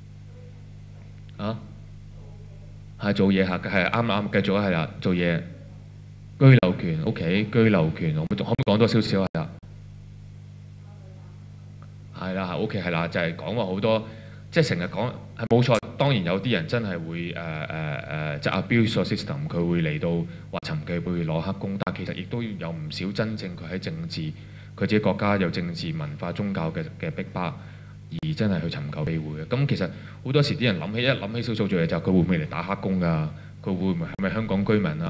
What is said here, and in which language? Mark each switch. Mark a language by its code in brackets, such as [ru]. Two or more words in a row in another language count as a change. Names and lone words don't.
[yue] 係做嘢嚇，係啱，繼續係啦，做嘢。居留權 ，OK， 居留權，可唔可以講多少少係啦？係啦，OK， 係啦，就係講話好多，即係成日講係冇錯。當然有啲人真係會即係 [en] abuse the system， [yue] 佢會嚟到話尋機會攞黑工，但其實亦都有唔少真正佢喺政治，佢自己國家有政治、文化、宗教嘅逼迫，而真係去尋求庇護嘅。咁其實好多時啲人一諗起少數族裔就佢會唔會嚟打黑工㗎？佢會唔會係咪香港居民啊？